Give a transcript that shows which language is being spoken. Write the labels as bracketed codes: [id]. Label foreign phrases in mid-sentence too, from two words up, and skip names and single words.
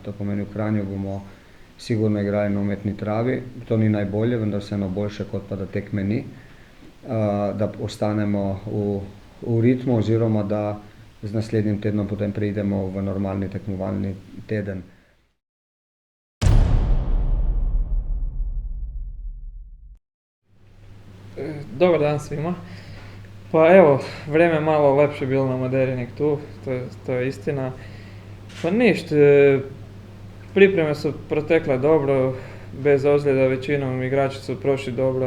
[sl] To pomeni, v Kranju bomo sigurno igrali na umetni travi. To ni najbolje, vendar vseeno boljše, kot pa da tekme ni. Da ostanemo v ritmu oziroma da z naslednjim tednom potem preidemo v normalni tekmovalni teden. [hr] Dobar dan svima. Pa evo, vreme je malo lepše bilo na Maderi nek tu, to je istina. Pa ništa, pripreme su protekle dobro, bez ozljeda većinom, igrači su prošli dobro.